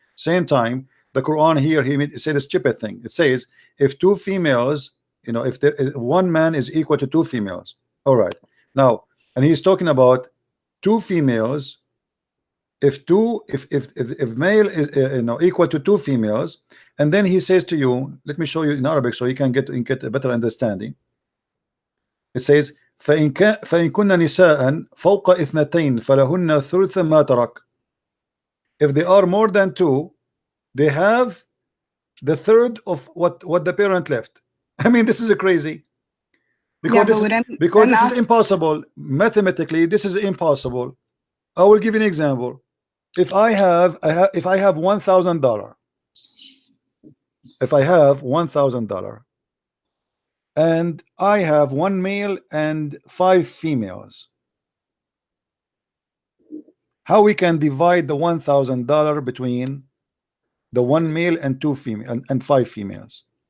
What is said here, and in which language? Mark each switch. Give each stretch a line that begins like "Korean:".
English: Same time, the Quran here he said a stupid thing. It says if two females, you know, if one man is equal to two females. All right. Now, and he's talking about two females. If male is equal to two females, and then he says to you, let me show you in Arabic so you can get a better understanding. It says
Arabic: فإن كن نساء فوق اثنتين فلهن ثلث ما ترك.
English: If they are more than two, they have the third of what the parent left. I mean, this is crazy. Because this is impossible. Mathematically, this is impossible. I will give you an example. If I have $1,000, if I have $1,000, and I have one male and 5 females, how we can divide the $1,000 between the one male and 2 female and 5 females?